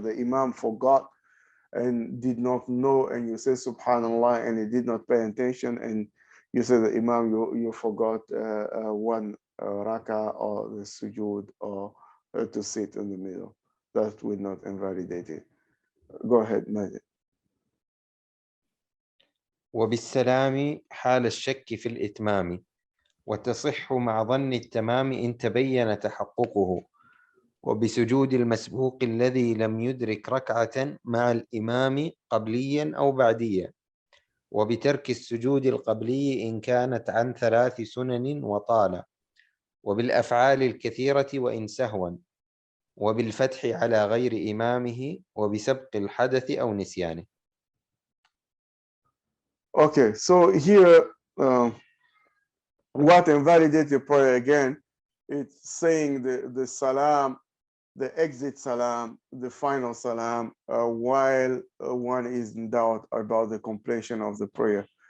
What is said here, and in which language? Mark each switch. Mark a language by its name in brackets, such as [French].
[English] The Imam forgot and did not know, and you say Subhanallah, and he did not pay attention, and you say the Imam, you forgot one rakah or the sujood, or to sit in the middle. That will not invalidate it. Go ahead, Majid. [Arabic] وبالسلام حال الشك في الإتمام وتصح مع ظن التمام إن تبين تحققه وبسجود المسبوق الذي لم يدرك ركعة مع الإمام قبليا أو بعديا وبترك السجود القبلي إن كانت عن 3 سنن وطال وبالأفعال الكثيرة وإن سهوا وبالفتح على غير إمامه وبسبق الحدث أو نسيانه. [English] Okay, so here what invalidates your prayer again, it's saying the salam, the exit salam, the final salam, while one is in doubt about the completion of the prayer.